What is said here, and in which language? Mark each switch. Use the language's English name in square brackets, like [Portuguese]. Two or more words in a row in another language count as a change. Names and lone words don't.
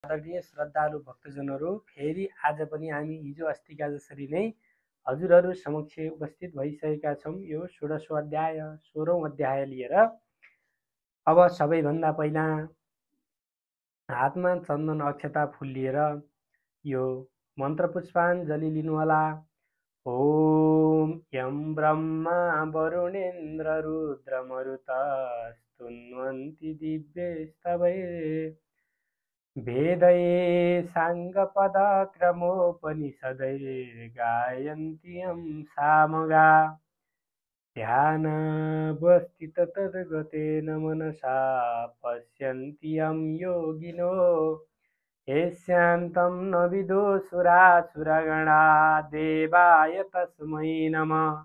[Nepali] आदरणीय श्रद्धालु भक्तजनहरू, फेरि आज पनि हामी हिजो अस्तिका जसरी नै हजुरहरू समक्ष उपस्थित भइसकेका छौँ। यो 16औं अध्याय 16औं अध्याय लिएर। अब सबैभन्दा पहिला हातमा चन्दन अक्षता फुल लिएर यो मन्त्र पुष्पाञ्जलि लिनुहोला। [Sanskrit] ओम यं ब्रह्मा वरुणेन्द्र रुद्रमरुतस्तुन्वन्ति दिव्यैस्तवैः वेदैः साङ्गपदक्रमोपनिषदैर्गायन्त्यं सामगा ध्यानावस्थिततद्गतेन मनसा पश्यन्ति यं योगिनो यस्यान्तं न विदुषुरासुरगणा देवाय तस्मै नमः।